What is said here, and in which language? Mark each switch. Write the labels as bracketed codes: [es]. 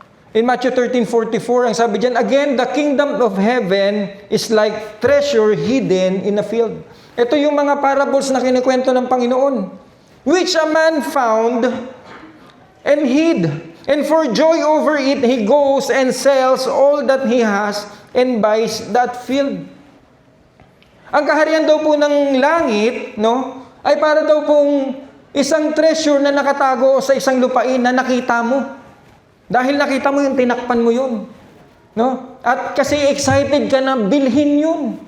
[en] In Matthew 13:44, [tl] ang sabi diyan, [en] again, the kingdom of heaven is like treasure hidden in a field. [tl] Ito yung mga parables na kinikwento ng Panginoon. [en] Which a man found and hid. And for joy over it, he goes and sells all that he has and buys that field. [tl] Ang kaharian daw po ng langit, no, ay para daw pong isang treasure na nakatago sa isang lupain na nakita mo. Dahil nakita mo yung tinakpan mo yun. No? At kasi excited ka na bilhin yun.